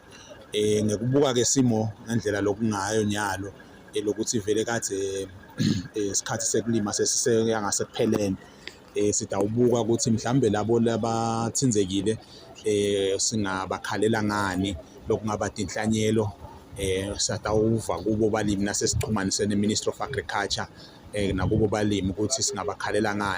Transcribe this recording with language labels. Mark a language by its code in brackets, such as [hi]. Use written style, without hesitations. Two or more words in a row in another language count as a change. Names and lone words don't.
[ss] Ngekubuka-ke simo ngendlela lokungayo nyalo lokuthi vele kade isikhathi sekulima sesiyangasekupheleni sitawubuka ukuthi mhlambe labo labathinzekile singabakhalela ngani lokungaba tinhlanyelo satawuva kubo balimi nasesichumanise ne-Ministry of Agriculture nakubo balimi ukuthi singabakhalela ngani.